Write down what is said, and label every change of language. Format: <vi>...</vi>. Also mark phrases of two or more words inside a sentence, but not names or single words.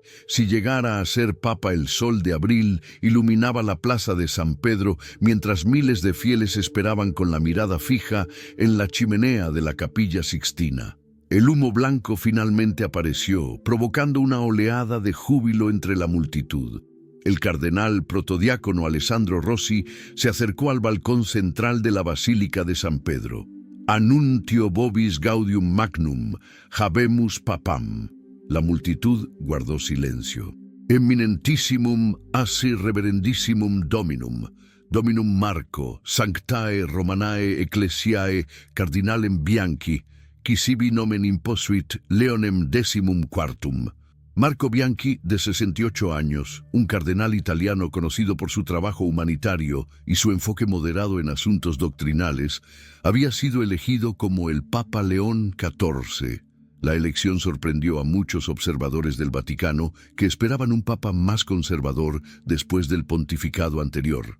<es>Si llegara a ser Papa, el sol de abril iluminaba la plaza de San Pedro, mientras miles de fieles esperaban con la mirada fija en la chimenea de la Capilla Sixtina. El humo blanco finalmente apareció, provocando una oleada de júbilo entre la multitud. El cardenal protodiácono Alessandro Rossi se acercó al balcón central de la Basílica de San Pedro.</es> <la>Annuntio vobis gaudium magnum, habemus papam.</la> <es>La multitud guardó silencio.</es> <la>Eminentissimum assi reverendissimum dominum, dominum Marco, sanctae Romanae ecclesiae cardinalem Bianchi, qui sibi nomen imposuit Leonem XIV.</la> <es>Marco Bianchi, de 68 años, un cardenal italiano conocido por su trabajo humanitario y su enfoque moderado en asuntos doctrinales, había sido elegido como el Papa León XIV. La elección sorprendió a muchos observadores del Vaticano que esperaban un papa más conservador después del pontificado anterior.</es>